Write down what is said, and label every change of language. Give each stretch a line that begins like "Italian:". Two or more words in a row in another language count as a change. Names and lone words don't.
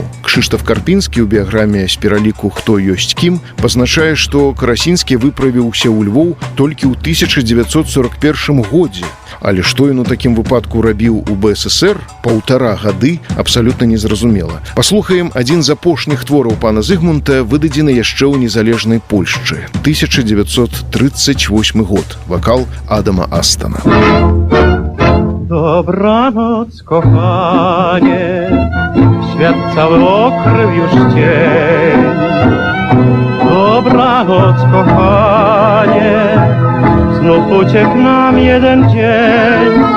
Belarusian: Кшыштаф Карпінскі ў біяграме з пераліку «Хто ёсць кім» пазначае, што Карасінскі выправіўся ў Львоў толькі ў 1941 годзе. Але што ён у такім выпадку рабіў у БССР 1,5 гады, абсалютна незразумела. Паслухаем адзін з апошніх твораў пана Зыгмунта, выдадзены яшчэ ў незалежнай Польшчы. 1938 год. Вакал Адама Астана.
Polish: Dobranoc, kochanie, świat cały okrył już cień. Dobranoc, kochanie, znów uciekł nam jeden dzień.